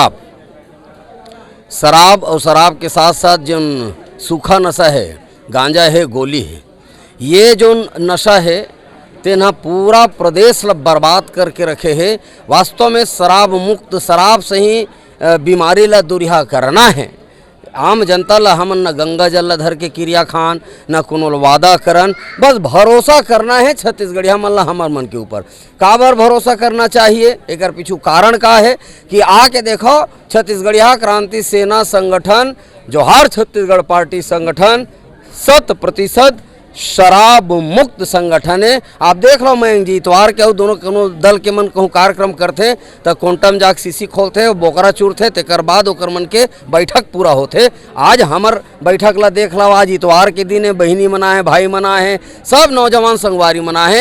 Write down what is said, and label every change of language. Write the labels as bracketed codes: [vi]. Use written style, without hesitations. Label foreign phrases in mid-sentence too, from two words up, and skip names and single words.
[hne] शराब और शराब के साथ साथ जो सूखा नशा है, गांजा है, गोली है, ये जो नशा है तेना पूरा प्रदेश ला बर्बाद करके रखे है। वास्तव में शराब मुक्त, शराब से ही बीमारी ला दूरिया करना है। आम जनता ला हमन न गंगा जल ला धर के क्रिया खान न कोनो वादा करन, बस भरोसा करना है छत्तीसगढ़िया मन ला हमर मन के ऊपर। काबर भरोसा करना चाहिए, एकर पीछू कारण का है कि आके देखो छत्तीसगढ़िया क्रांति सेना संगठन जोहार छत्तीसगढ़ पार्टी संगठन 100% शराब मुक्त संगठन है। आप देख लो मैं जी इतवार के और दोनों दल के मन कहूँ कार्यक्रम करते तो क्वांटम जाक सीसी खोलते बोकरा चूरते, तेकर बाद ओकर मन के बैठक पूरा होते। आज हमर बैठक ला देख लो, आज इतवार के दिन है, बहिनी मना है, भाई मना है, सब नौजवान संगवारी मना है।